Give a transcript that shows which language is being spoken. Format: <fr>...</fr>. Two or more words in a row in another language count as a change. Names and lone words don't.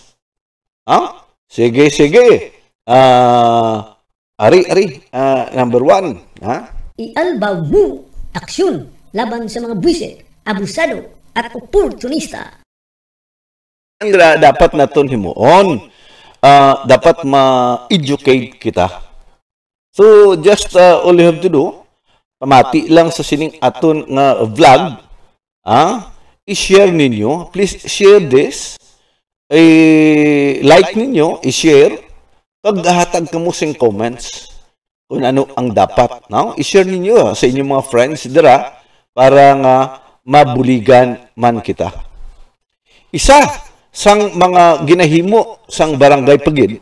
<hil>Sige. Number 1.</hil> <tl>Ialbaw mo aksyon laban sa mga buwisit, abusado at oportunista.</tl> <hil>Ang dapat naton himuon, dapat ma-educate kita.</hil> <en>So just all you have to do,</en> <hil>pamati lang sa sining aton nga vlog, i-share ninyo.</hil> <en>Please share this.</en> <hil>Like ninyo, i-share. Paghatag ka mo sing comments kung ano ang dapat. I-share ninyo sa inyong mga friends dira para nga mabuligan man kita. Isa sang mga ginahimo sang barangay pagid.</hil>